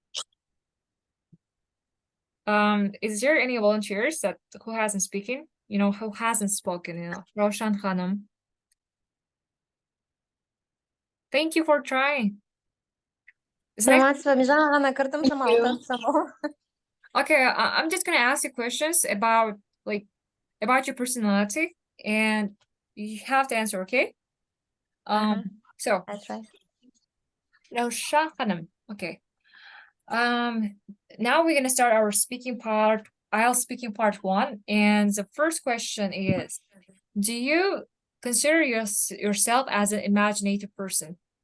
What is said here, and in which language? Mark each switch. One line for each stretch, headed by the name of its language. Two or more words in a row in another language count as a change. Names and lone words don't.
English: Is there any volunteers who hasn't spoken? Who hasn't spoken enough? Roshan Khanum. Thank you for trying. Is next-
Kazakh: саламатсызбы мен жаңа ғана кірдім шамалы танысам
English: Okay, I'm just gonna ask you questions about your personality, and you have to answer, okay? So I try. Roshan Khanum. Okay. Now we're gonna start our speaking part, IELTS speaking part 1, and the first question is, do you consider yourself as an imaginative person?